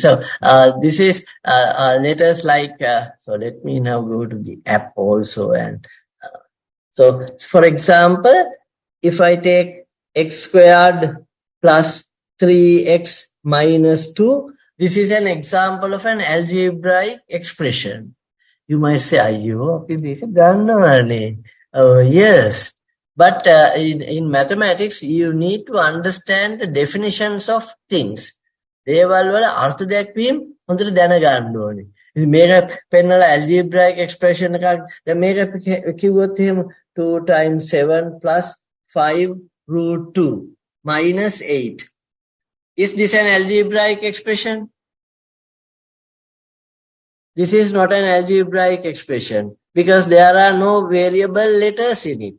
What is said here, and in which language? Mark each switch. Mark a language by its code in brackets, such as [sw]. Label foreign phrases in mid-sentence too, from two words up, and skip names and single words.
[en] So this is letters like, so let me now go to the app also. And so for example, if I take x squared plus 3x minus 2, this is an example of an algebraic expression. You might say, "Ayyo, [si] අපි මේක දන්නවනේ." [en] Oh, yes. But in mathematics, you need to understand the definitions of things. [si] දේවල් වල අර්ථ දැක්වීම හොඳට දැනගන්න ඕනේ. ඉතින් මේක පෙන්නලා [en] algebraic expression [si] එකක්. දැන් මේක කිව්වොත් එහෙම [en] 2 times 7 plus 5 root 2 minus 8. Is this an algebraic expression? This is not an algebraic expression because there are no variable letters in it.